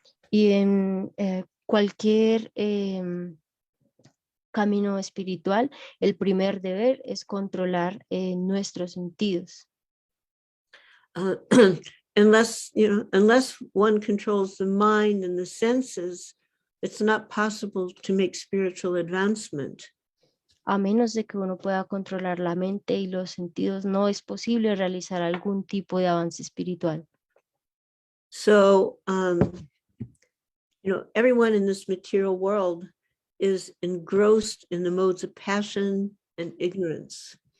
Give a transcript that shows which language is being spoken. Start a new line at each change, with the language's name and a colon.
Spanish: Y en cualquier camino espiritual, el primer deber es controlar nuestros sentidos.
English: Unless one controls the mind and the senses, it's not possible to make spiritual advancement.
Spanish: A menos de que uno pueda controlar la mente y los sentidos, no es posible realizar algún tipo de avance espiritual.
English: So, everyone in this material world is engrossed in the modes of passion and ignorance.